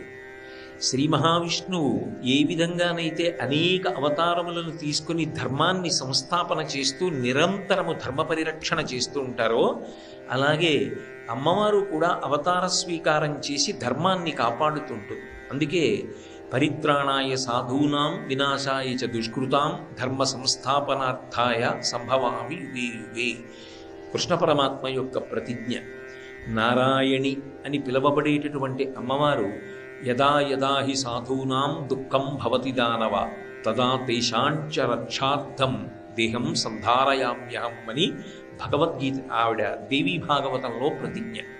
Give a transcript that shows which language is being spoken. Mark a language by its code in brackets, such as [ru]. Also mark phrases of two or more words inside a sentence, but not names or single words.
[te] శ్రీ మహావిష్ణువు ఏ విధంగానైతే అనేక అవతారములను తీసుకుని ధర్మాన్ని సంస్థాపన చేస్తూ నిరంతరము ధర్మ పరిరక్షణ చేస్తూ ఉంటారో, అలాగే అమ్మవారు కూడా అవతార స్వీకారం చేసి ధర్మాన్ని కాపాడుతుంటుంది. [sa] అందుకే परित्राणाय साधूनां विनाशाय च दुष्कृतां धर्म संस्थापनार्थाय संभवामि युगे युगे, [te] కృష్ణ పరమాత్మ యొక్క ప్రతిజ్ఞ. నారాయణి అని పిలువబడేటటువంటి అమ్మవారు [sa] यदा यदा हि साधूनां दुःखं भवति दानव तदा तेषांच रक्षार्थं देहं संधारयाम्यहं [te] అని భగవద్గీత, ఆవిడ దేవీ భాగవతంలో ప్రతిజ్ఞ.